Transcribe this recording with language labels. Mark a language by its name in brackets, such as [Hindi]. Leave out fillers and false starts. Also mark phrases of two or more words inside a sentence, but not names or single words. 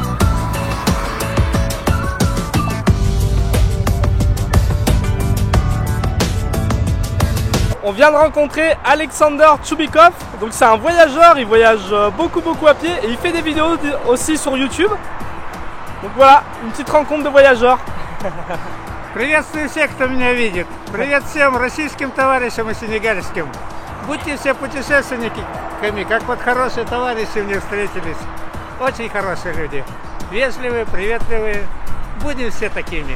[French] On vient de rencontrer Alexander Chubikov. Donc c'est un voyageur, il voyage beaucoup à pied et il fait des vidéos aussi sur YouTube. Donc voilà, une petite rencontre de voyageurs. [Russian] Приветствую всех, кто меня видит. Привет всем российским товарищам и сенегальским. Будьте все путешественниками, как вот хорошие товарищи мне встретились. Очень хорошие люди. Вежливые, приветливые. Будем все такими.